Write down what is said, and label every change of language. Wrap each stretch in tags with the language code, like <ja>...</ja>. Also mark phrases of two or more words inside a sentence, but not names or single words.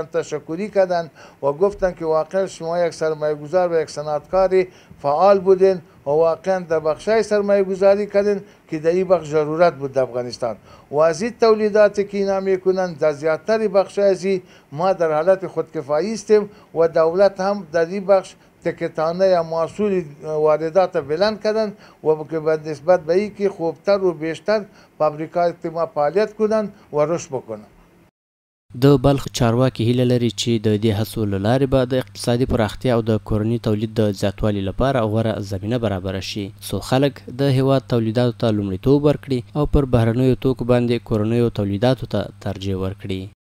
<fa>تشکری کردن و گفتن که واقعا شما یک سرمایه گذار و یک صنعتکار فعال بودین و واقعا در بخشای سرمایه گذاری کردن که در این بخش ضرورت بود در افغانستان و از این تولیداتی که اینا میکنن در زیادتر بخشای ما در حالت خودکفایی هستیم و دولت هم در این بخش تکتانه یا محصول واردات بلند کردن و که به نسبت به این که خوبتر و بیشتر فابریکات ما فعالیت کنن و رشد بکنن.</fa> <ps>د بلخ چارواکي هیله لري چې د دې هڅو له لارې به د اقتصادي پراختیا او د کورني تولید د زیاتوالي لپاره غوره زمینه برابره شي څو خلک د هیواد تولیداتو ته لومړیتوب ورکړي او پر بهرنیو توکو باندې کورنیو تولیداتو ته ترجیح ورکړي.</ps>